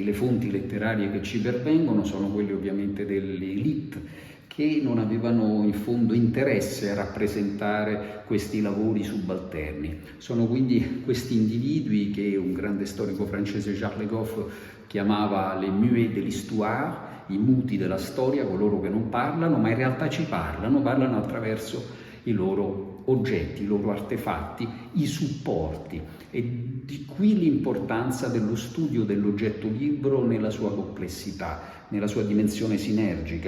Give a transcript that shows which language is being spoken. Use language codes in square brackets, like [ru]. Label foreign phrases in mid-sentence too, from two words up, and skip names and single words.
[it] Le fonti letterarie che ci pervengono sono quelle ovviamente delle élite, che non avevano in fondo interesse a rappresentare questi lavori subalterni. Sono quindi questi individui che un grande storico francese, Jacques Le Goff, chiamava [fr] les muets de l'histoire, [it] i muti della storia, coloro che non parlano, ma in realtà ci parlano attraverso i loro oggetti, i loro artefatti, i supporti. E di qui l'importanza dello studio dell'oggetto libro nella sua complessità, nella sua dimensione sinergica.